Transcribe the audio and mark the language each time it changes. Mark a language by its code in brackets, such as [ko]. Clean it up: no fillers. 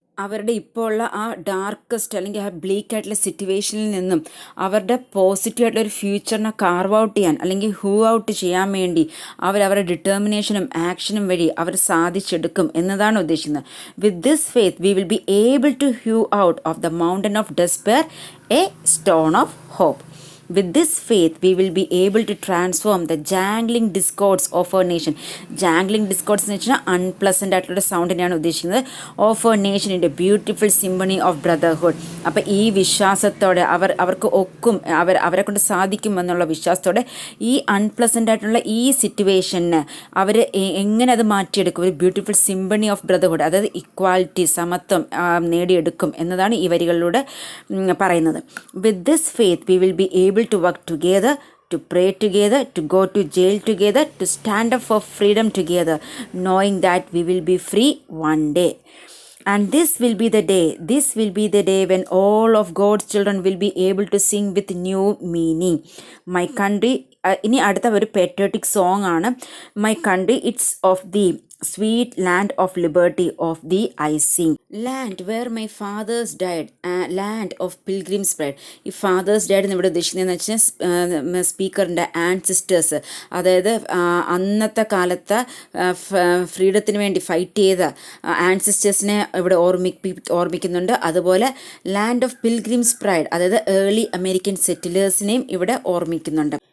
[ml] അവരുടെ ഇപ്പോൾ ഉള്ള ആ ഡാർക്കസ്റ്റ് അല്ലെങ്കിൽ ആ ബ്ലീക്ക് ആയിട്ടുള്ള സിറ്റുവേഷനിൽ നിന്നും അവരുടെ പോസിറ്റീവ് ആയിട്ടുള്ള ഒരു ഫ്യൂച്ചറിനെ കാർവ് ഔട്ട് ചെയ്യാൻ അല്ലെങ്കിൽ ഹൂ ഔട്ട് ചെയ്യാൻ വേണ്ടി അവരുടെ ഡിറ്റർമിനേഷനും ആക്ഷനും വഴി അവർ സാധിച്ചെടുക്കും എന്നതാണ് ഉദ്ദേശിക്കുന്നത്. [en] With this faith we will be able to hew out of the mountain of despair a stone of hope. With this faith, we will be able to transform the jangling discords of our nation. Jangling discords [ml] എന്ന് വെച്ചാൽ unpleasant ആയിട്ടുള്ള സൗണ്ടിനെയാണ് ഉദ്ദേശിക്കുന്നത്. [en] Of our nation in a beautiful symphony of brotherhood. [ml] അപ്പോൾ ഈ വിശ്വാസത്തോടെ അവർക്ക് ഒക്കും, അവരെ കൊണ്ട് സാധിക്കുമെന്നുള്ള വിശ്വാസത്തോടെ ഈ അൺപ്ലസൻ്റ് ആയിട്ടുള്ള ഈ സിറ്റുവേഷന് അവർ എങ്ങനെ അത് മാറ്റിയെടുക്കും, ഒരു [en] beautiful symphony of brotherhood, [ml] അതായത് ഇക്വാലിറ്റി, സമത്വം നേടിയെടുക്കും എന്നതാണ് ഈ വരികളിലൂടെ പറയുന്നത്. [en] With this faith we will be able to work together, to pray together, to go to jail together, to stand up for freedom together, knowing that we will be free one day. And this will be the day when all of God's children will be able to sing with new meaning. My country, [ml] ഇനി അടുത്ത ഒരു patriotic song ആണ്. [en] My country, it's of thee, sweet land of liberty, of thee I sing. Land where my fathers died, land of pilgrims pride. [ml] ഈ [en] fathers died [ml] എന്ന് ഇവിടെ ഉദ്ദേശിക്കുന്നതെന്ന് വെച്ചാൽ സ്പീക്കറിൻ്റെ ancestors, അതായത് അന്നത്തെ കാലത്ത് ഫ്രീഡത്തിന് വേണ്ടി ഫൈറ്റ് ചെയ്ത ആൻസിസ്റ്റേഴ്സിനെ ഇവിടെ ഓർമ്മിക്കുന്നുണ്ട്. അതുപോലെ ലാൻഡ് ഓഫ് പിൽഗ്രിംസ് പ്രൈഡ്, അതായത് ഏർലി അമേരിക്കൻ സെറ്റിലേഴ്സിനെയും ഇവിടെ ഓർമ്മിക്കുന്നുണ്ട്.